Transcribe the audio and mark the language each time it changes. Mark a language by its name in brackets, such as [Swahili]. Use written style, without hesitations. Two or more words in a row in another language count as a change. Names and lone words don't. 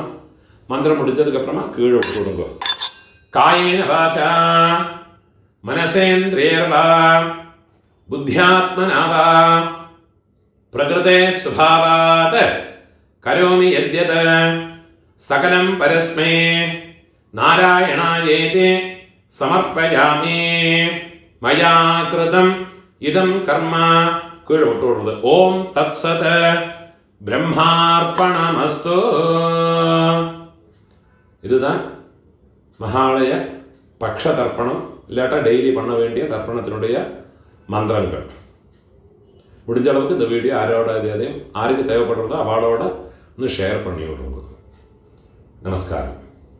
[Tamil] மந்திரம் முடிச்சதுக்கப்புறமா கீழொட்டு கொடுக்குக. [Sanskrit] കായേന വാച മനസേന്ദ്രിയർവാ ബുദ്ധ്യാത്മനാവാ പ്രകൃതേ സ്വഭാവാത് കരോമി യദ്യത് സകലം പരസ്മൈ നാരായണായേതി സമർപ്പയാമി. മയാ കൃതം ഇദം കർമ്മ കീഴോട്ടുള്ളത്. ഓം തത്സത് ബ്രഹ്മാർപ്പണമസ്തു. [Tamil] இதுதான் மகாலய பக்ஷ தர்ப்பணம், இல்லாட்டா டெய்லி பண்ண வேண்டிய தர்ப்பணத்தினுடைய மந்திரங்கள். முடிஞ்ச அளவுக்கு இந்த வீடியோ அதையும் யாருக்கு தேவைப்படுறதோ அவளோட ஷேர் பண்ணி விடுங்க. நமஸ்காரம்.